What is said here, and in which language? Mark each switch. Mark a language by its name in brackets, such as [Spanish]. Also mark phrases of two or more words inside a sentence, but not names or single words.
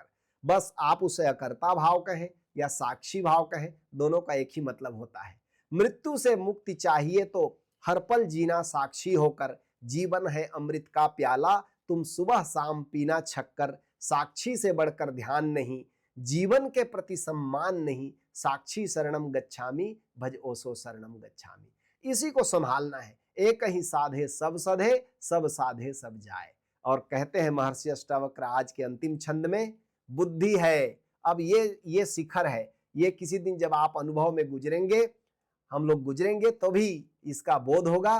[Hindi] बस आप उसे अकर्ता भाव कहें या साक्षी भाव कहें, दोनों का एक ही मतलब होता है। मृत्यु से मुक्ति चाहिए तो हर पल जीना साक्षी होकर, जीवन है अमृत का प्याला, तुम सुबह शाम पीना छक्कर। साक्षी से बढ़कर ध्यान नहीं, जीवन के प्रति सम्मान नहीं, साक्षी [Pali] शरणम गच्छामि, [Hindi] भज ओसो [Pali] शरणम गच्छामि। [Hindi] इसी को संभालना है। एक ही साधे सब सधे, सब साधे सब जाए। और कहते हैं महर्षि अष्टावक्र आज के अंतिम छंद में, बुद्धि है। अब ये शिखर है, ये किसी दिन जब आप अनुभव में गुजरेंगे, हम लोग गुजरेंगे तो भी इसका बोध होगा।